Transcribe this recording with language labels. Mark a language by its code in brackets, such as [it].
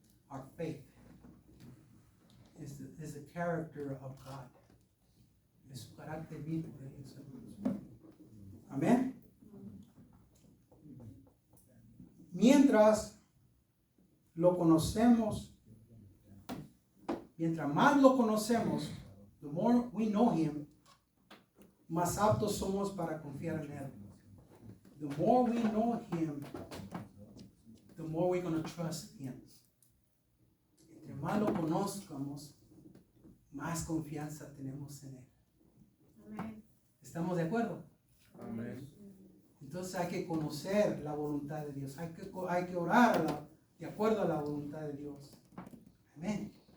[en] Our faith is the character of God. [es] Es su carácter mismo de Dios, hermanos. Amén. Mientras lo conocemos, mientras más lo conocemos, [en] the more we know Him, [es] más aptos somos para confiar en Él. [en] The more we know Him, the more we're going to trust Him. [es] Entre más lo conozcamos, más confianza tenemos en Él. Amén. ¿Estamos de acuerdo? Amén. Entonces hay que conocer la voluntad de Dios. Hay que orar de acuerdo a la voluntad de Dios. Amén.